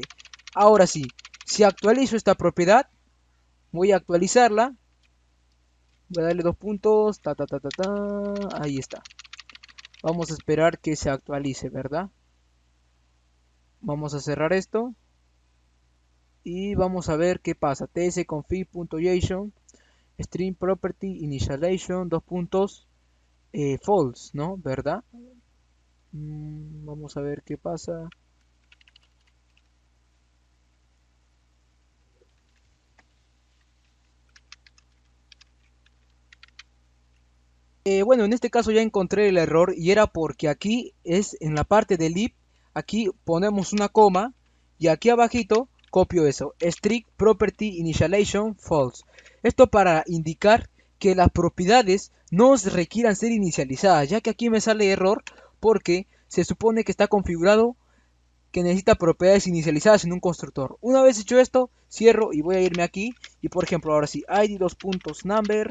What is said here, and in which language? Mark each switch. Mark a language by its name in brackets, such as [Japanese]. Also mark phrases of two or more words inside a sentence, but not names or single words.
[Spanish] Ahora sí, si actualizo esta propiedad, voy a actualizarla. Voy a darle dos puntos, ahí está. Vamos a esperar que se actualice, ¿verdad? Vamos a cerrar esto. Y vamos a ver qué pasa. tsconfig.json string property initialization dos puntos false, ¿no? ¿Verdad? Vamos a ver qué pasa. Bueno, en este caso ya encontré el error y era porque aquí es en la parte del if, aquí ponemos una coma y aquí abajito copio eso, string property initialization false. Esto para indicar que las propiedades no requieran ser inicializadas, ya que aquí me sale error porque se supone que está configurado que necesita propiedades inicializadas en un constructor. Una vez hecho esto, cierro y voy a irme aquí y por ejemplo ahora sí, id dos puntos number.